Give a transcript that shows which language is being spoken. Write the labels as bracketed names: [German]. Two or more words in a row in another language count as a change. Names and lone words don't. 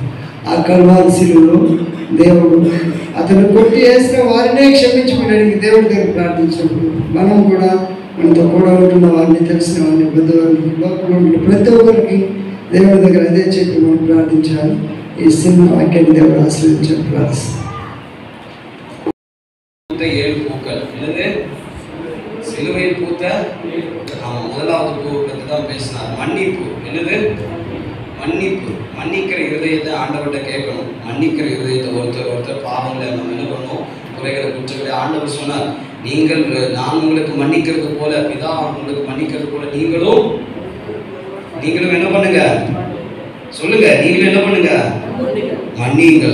[Telugu] ఆ కల్వారి శిలువలో దేవుడు అతను కొట్టి వేసిన వారినే క్షమించమని దేవుడి దగ్గర ప్రార్థించినప్పుడు మనం కూడా మనతో కూడా ఉంటున్న వారిని, తెలిసిన వారిని, పెద్దవారిని, లోకంలో ఉంటున్న ప్రతి ఒక్కరికి దేవుడి దగ్గర అదే చెప్పి మనం ప్రార్థించాలి. ఈ సినిమా వాక్యాన్ని దేవుడు ఆశ్రయించాలి. ప్రార్థిస్తాం. [Tamil] 7 பூக்கள் என்னது? சிலுவை பூத்த முதலாவது பூ பற்றி தான் பேசினார். மன்னிப்பு. என்னது? மன்னிப்பு. மன்னிக்கிற இருதயத்தை ஆண்டவர்கிட்ட கேட்கணும். மன்னிக்கிற இருதயத்தை ஒருத்தர் பாவங்களை நம்ம என்ன பண்ணணும், குறைகளை குற்றங்களை ஆண்டவர் சொன்னார், நீங்கள் நான் உங்களுக்கு மன்னிக்கிறது போல, பிதா உங்களுக்கு மன்னிக்கிறது போல நீங்களும் என்ன பண்ணுங்க, சொல்லுங்க, நீங்களும் என்ன பண்ணுங்க, மன்னியுங்கள்.